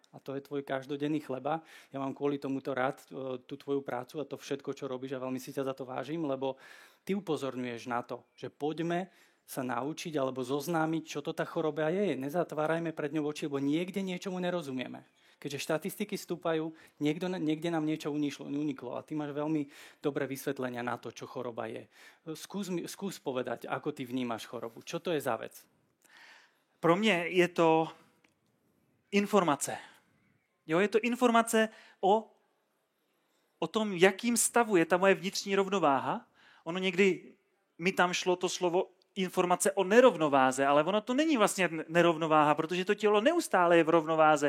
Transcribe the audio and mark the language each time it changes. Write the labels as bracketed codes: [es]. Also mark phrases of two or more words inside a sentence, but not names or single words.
[sk] A to je tvoj každodenný chleba. Ja mám kvôli tomuto rád tú tvoju prácu a to všetko, čo robíš a veľmi si ťa za to vážim, lebo ty upozorňuješ na to, že poďme sa naučiť alebo zoznámiť, čo to tá choroba je. Nezatvárajme pred ňou oči, lebo niekde niečomu nerozumieme. Keďže štatistiky stúpajú, niekde nám niečo uniklo a ty máš veľmi dobré vysvetlenia na to, čo choroba je. Skús povedať, ako ty vnímaš chorobu. Čo to je za vec? [cs] Pro mě je to informace. Jo, je to informace o tom, jakým stavu je ta moje vnitřní rovnováha. Ono někdy mi tam šlo to slovo informace o nerovnováze, ale ono to není vlastně nerovnováha, protože to tělo neustále je v rovnováze.